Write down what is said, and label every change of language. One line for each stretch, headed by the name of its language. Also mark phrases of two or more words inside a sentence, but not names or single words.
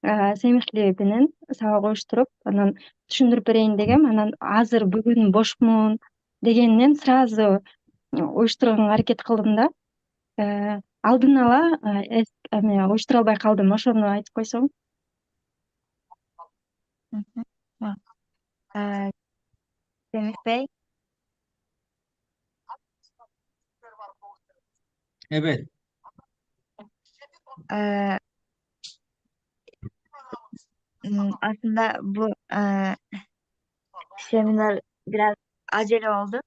Kyrgyz: Semihli менен сабак уюштуруп, анан түшүндүрүп берейин дегем. Анан азыр бүгүн бошмун дегенден сразу уюштурганга аракет кылдым да. Алдын ала уюштура албай калдым. Ошону айтып койсоң. Мгм.
Turkish: Tamam. Ee, Semih Bey, Evet. ee, aslında bu seminer biraz acele oldu.